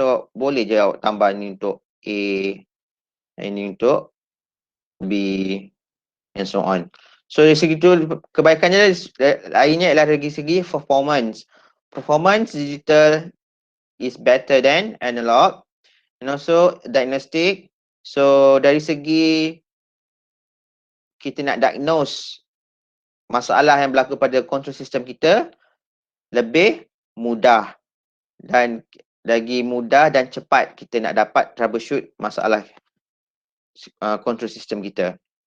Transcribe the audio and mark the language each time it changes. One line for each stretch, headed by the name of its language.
Malay: So boleh je awak tambah ni untuk A, ini untuk B
English: and so on.
Malay: So dari segi tu kebaikannya lainnya ialah dari segi performance.
English: Performance digital is better than analog, and also diagnostic.
Malay: So dari segi kita nak diagnose masalah yang berlaku pada control system kita lebih mudah dan lagi mudah dan cepat kita nak dapat troubleshoot masalah control system kita.